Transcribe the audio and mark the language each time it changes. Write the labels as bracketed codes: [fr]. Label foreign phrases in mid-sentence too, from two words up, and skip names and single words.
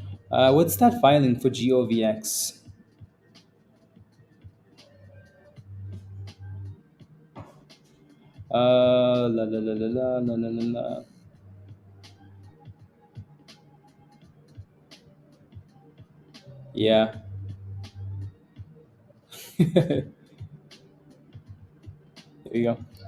[en] What's that filing for GOVX? La la la la la la la la la. Yeah. There you go.